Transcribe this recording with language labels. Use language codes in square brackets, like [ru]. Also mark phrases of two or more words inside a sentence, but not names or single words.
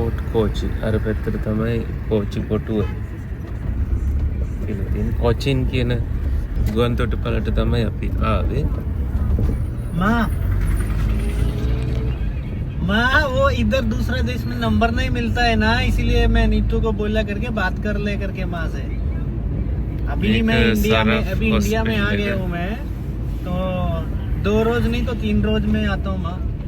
[si] कोची अरे पेत्र तमय कोची कोटुव කියලා තියෙන කොචින් කියන ගුවන් තොටුපළට තමයි අපි ආවේ. [hi] माँ वो इधर दूसरे देश में नंबर नहीं मिलता है ना, इसीलिए मैं नीतू को बोला करके बात कर ले करके माँ से. अभी मैं इंडिया में आ गया हूँ मैं, तो 2 रोज नहीं तो 3 रोज में आता हूँ माँ.